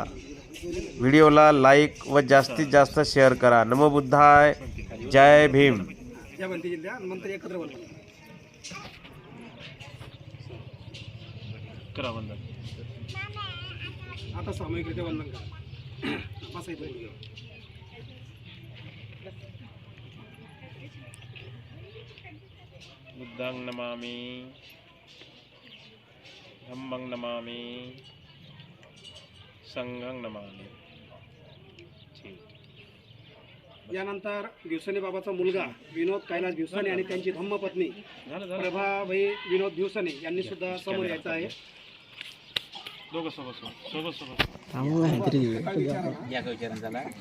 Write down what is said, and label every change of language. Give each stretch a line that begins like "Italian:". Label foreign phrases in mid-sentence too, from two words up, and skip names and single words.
Marathi: व्हिडिओला लाईक व जास्तीत जास्त शेअर करा.
Pali: नमो बुद्धाय,
Marathi: जय भीम. या बनती जिल्ह्या नंतर एकत्र वंदन करा वंदन. आता सामूहिकरित्या वंदन करा. बाबासाहेब
Pali: बुद्धांग नमामि, धम्मंग नमामि, संघं नमामि.
Marathi: यानंतर दिवसाने बाबाचा मुलगा विनोद कैलास दिवसाने आणि त्यांची धम्मपत्नी प्रभाबाई विनोद दिवसाने यांनी सुद्धा समोर यायचं आहे. दोघं सोबत काय विचारा ना?